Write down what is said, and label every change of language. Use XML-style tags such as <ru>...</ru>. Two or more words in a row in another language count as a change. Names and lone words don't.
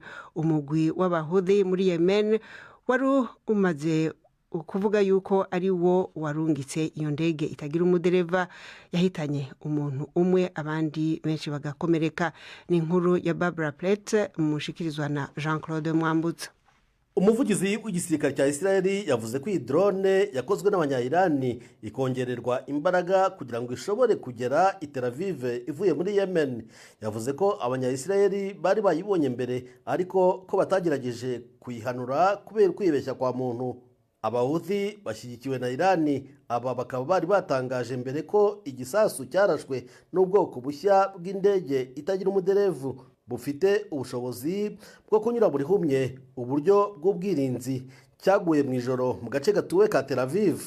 <rn>Umugwi w'Abahudi muri Yemen wari umaze ukuvuga yuko ari wo warungitse iyo ndege itagira umudereva yahitanye umuntu umwe abandi benshi bagakomereka. Ni inkuru ya Barbara Plett mushikirizwa na Jean-Claude Mwambutsa.</rn> <rw>Umuvugizi w'igisirikare cya Israeli yavuze ko iyi drone yakozwe n'abanya-Irani ikongererwa imbaraga kugira ngo ishobore kugera i Tel Aviv ivuye muri Yemen. Yavuze ko abanya-Israeli bari bayibonye mbere ariko ko batagerageje kuyihanura kubera kwibeshya kwa muntu. Abahouthi bashyigikiwe na Irani aba bakaba bari batangaje mbere ko igisasu cyarashwe n'ubwoko bushya bw'indege itagira umuderevu bufite ubushobozi bwo kunyura buri humye uburyo bw'ubwirinzi cyaguye mu ijoro mu gace gatuwe ka Tel Aviv.</rw>